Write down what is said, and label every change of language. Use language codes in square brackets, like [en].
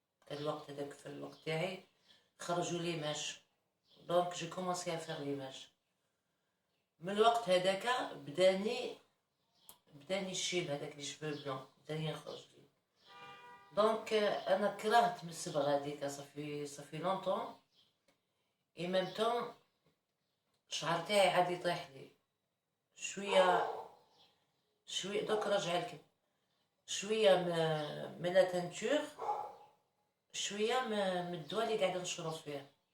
[ar] الوقت هذاك في الوقت تاعي خرجوا l'image. [fr] Donc j'ai commencé à faire l'image. [ar] من الوقت هذاك بداني الشيب هذاك لي شفو بلون بداني يخرج لي. دونك انا كرهت من الصبغه هذيك صافي لونطون اي ميم طون الشعر تاعي عاد يطيح لي شويه دوك راجع لكم شويه من لا تنتور شويه من الدواء اللي قاعده نشرب فيه.